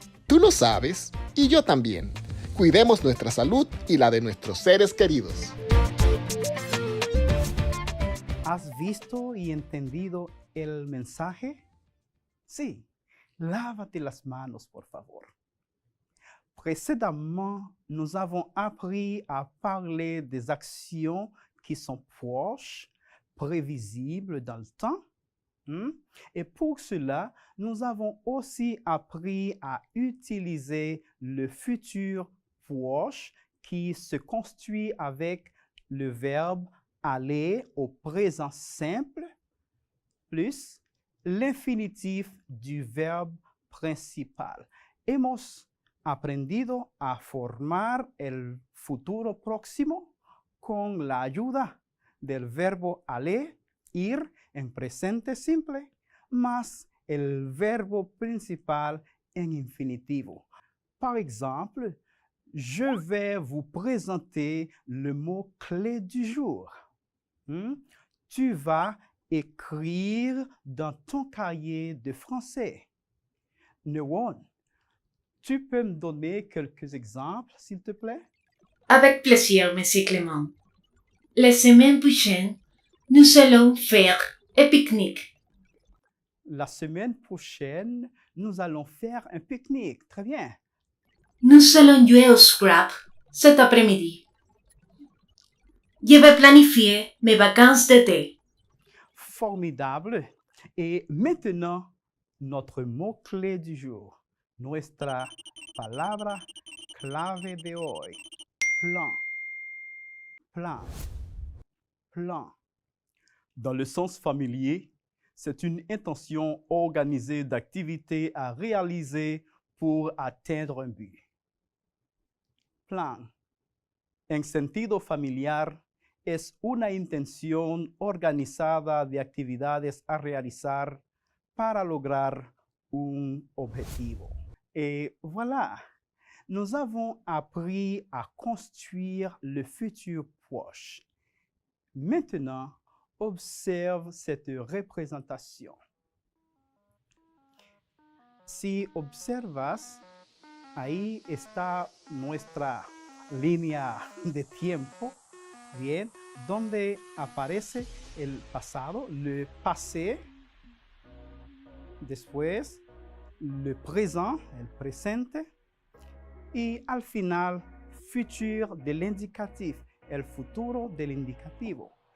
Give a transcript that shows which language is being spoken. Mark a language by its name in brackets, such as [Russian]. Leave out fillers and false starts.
[Spanish] Tú lo sabes, y yo también. Cuidemos nuestra salud y la de nuestros seres queridos. ¿Has visto y entendido el mensaje? Sí, lávate las manos, por favor. [French] Précédemment, nous avons appris à parler des actions qui sont proches, prévisibles dans le temps. Et pour cela, nous avons aussi appris à utiliser le futur proche qui se construit avec le verbe aller au présent simple plus l'infinitif du verbe principal. [Spanish] Hemos aprendido a formar el futuro próximo con la ayuda del verbo aller, ir en presente simple, más el verbo principal en infinitivo. [French] Par exemple, je vais vous présenter le mot clé du jour. Tu vas écrire dans ton cahier de français. Newon, tu peux me donner quelques exemples, s'il te plaît? Avec plaisir, Monsieur Clément. La semaine prochaine, nous allons faire un pique-nique. La semaine prochaine, nous allons faire un pique-nique. Très bien. Nous allons jouer au Scrabble cet après-midi. Je vais planifier mes vacances d'été. Formidable. Et maintenant, notre mot-clé du jour. [Spanish] Nuestra palabra clave de hoy. Plan. Plan. [French] plan. Dans le sens familier, c'est une intention organisée d'activités à réaliser pour atteindre un but. Plan. [Spanish] En sentido familiar, es una intención organizada de actividades a realizar para lograr un objetivo. [French] Et voilà, nous avons appris à construire le futur proche. Maintenant, observe cette représentation. [Spanish] Si observas, ahí está nuestra línea de tiempo, bien, donde aparece el pasado, [French] le passé, [Spanish] después [French] le présent, [Spanish] el presente, y al final, futur del indicatif, el futuro del indicativo.